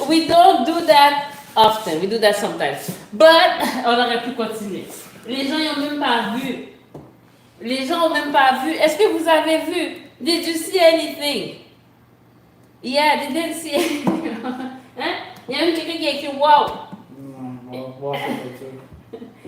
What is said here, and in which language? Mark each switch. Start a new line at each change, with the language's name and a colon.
English: We don't do that often. We do that sometimes.
French: But on aurait pu continuer. Les gens n'ont même pas vu. Les gens n'ont même pas vu. Est-ce que vous avez vu?
English: Did you see anything? Yeah, they didn't see anything.
French: Hein? Il y a même quelqu'un qui a écrit wow. Non, on va voir ça peut-être.